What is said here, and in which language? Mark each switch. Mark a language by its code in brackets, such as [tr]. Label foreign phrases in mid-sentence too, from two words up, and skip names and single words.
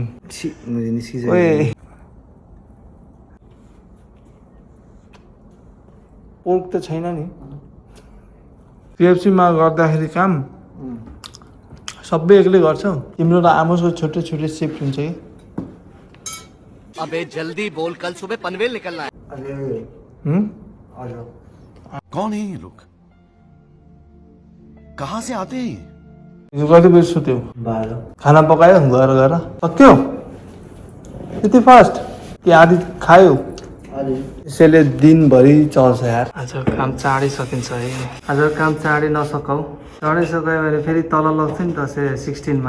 [ne] ओए पोर्क त छैन नि। केएफसीमा गर्दाखेरि काम सबै एक्लै गर्छ। तिम्रो र आमोसको छुट्टै छुट्टै शिफ्ट हुन्छ कि। [hi] अबे जल्दी बोल, कल सुबह पनवेल निकलना है। कौन है ये लोग, कहाँ से आते हैं? [ne] कति बजी सुत्यो? 12। खाना पकायो गएर सक्यो यति फास्ट कि आधी खायो? यसैले दिनभरि चल्छ यार। आज काम चाँडै सकिन्छ है। आज काम चाँडै नसकाऊ, चाँडै सकायो भने फेरि तल लग्छ नि त 16मा।